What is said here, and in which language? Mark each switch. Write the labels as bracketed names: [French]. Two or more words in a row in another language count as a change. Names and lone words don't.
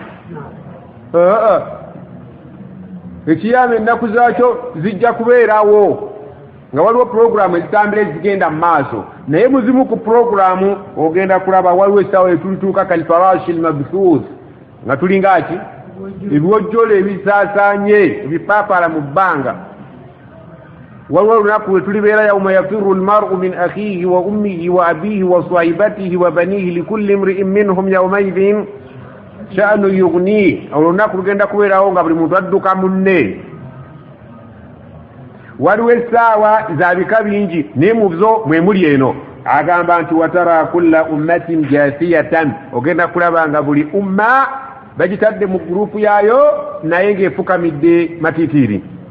[Ganda] Ekiyama ennaku zaakyo zijja kubeerawo nga waliwo puroguramu ezitambira ezigenda mu maaso naye muzimu ku puroguramu ogenda kulaba waliwo essaawa etulituuka [Arabic] كالفراش المبثوث [Ganda] nga tulinga ki ebiwojjolo ebisaasaanye ebipaapala mu bbanga. waliwo olunaku lwe tulibeera [Arabic] يوم يفر المرء من أخيه وأمه وأبيه وصاحبته وبنيه لكل امرئ منهم يومئذ شأن يغنيه. [Ganda] olunaku lugenda kubeerawo nga buli muntu adduka munne. waliwo essaawa za bika bingi naye mu zo mwe muli eno. agamba nti [Arabic] وترى كل أمة جاثية [Ganda] ogenda kulaba nga buli umma bagitadde mu gurupu yaayo naye ng'efukamidde matitiri.